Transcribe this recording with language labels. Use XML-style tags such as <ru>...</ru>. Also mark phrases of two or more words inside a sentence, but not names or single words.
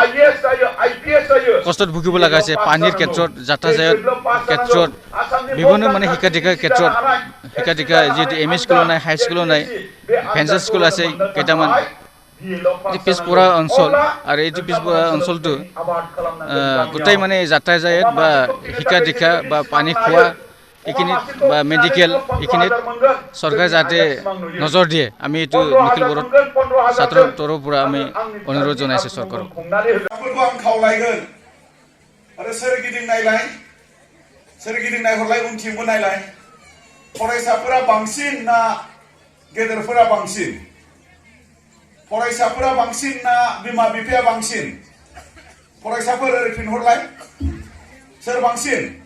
<as>কষ্টত ভুগিব লগা আছে পানীৰ ক্ষেত্ৰত যাতায়াত ক্ষেত্ৰত বিভিন্ন মানে শিক্ষাদীক্ষাৰ ক্ষেত্ৰত শিক্ষাদীক্ষা যেটো এম স্কুল নাই</as> <en>high school</en> <as>নাই ফেন্সাৰ স্কুল আছে কেইটামান পিছপৰা অঞ্চল আৰু এই পিছপৰা অঞ্চলটো গোটেই মানে যাতায়াত বা শিক্ষাদীক্ষা বা পানী খোৱা এইখিনি বা মেডিকেল এইখিনিত চৰকাৰে যাতে নজৰ দিয়ে আমি এইটো নিখিল বড়ো ছাত্ৰ তৰফৰ পৰা আমি অনুৰোধ জনাইছো চৰকাৰক</as> <brx>आं खावलायगोन आरो सोरगिदिं नायहरलाय उनथिंबो नायलाय फरायसाफोरा बांसिन ना गेदेरफोरा बांसिन फरायसाफोरा बांसिन ना बिमा बिफाया बांसिन फरायसाफोर ओरै फिनहरलाय सोर बांसिन</brx>